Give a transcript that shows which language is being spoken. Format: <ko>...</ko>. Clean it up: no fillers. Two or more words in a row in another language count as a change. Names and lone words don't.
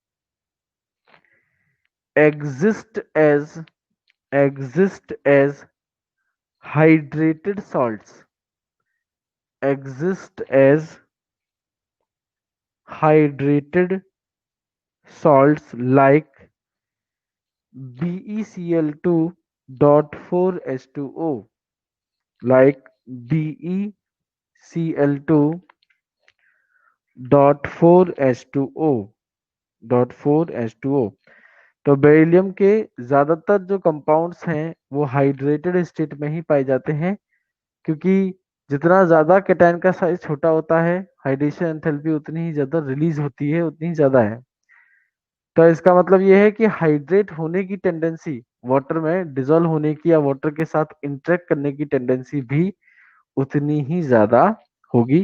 <en>exist as exist as hydrated salts exist as hydrated salts like BeCl2 dot 4H2O, like BeCl2 dot 4H2O dot 4H2O।</en> <hi>तो बेरिलियम के ज्यादातर जो कंपाउंड्स हैं वो</hi> <en>hydrated state</en> <hi>में ही पाए जाते हैं, क्योंकि जितना ज्यादा केटायन का साइज छोटा होता है,</hi> <en>hydration enthalpy</en> <hi>उतनी ही ज्यादा रिलीज होती है, उतनी ही ज्यादा है। तो इसका मतलब ये है कि हाइड्रेट होने की टेंडेंसी, वाटर में डिजोल्व होने की या वाटर के साथ इंटरेक्ट करने की टेंडेंसी भी उतनी ही ज्यादा होगी।</hi>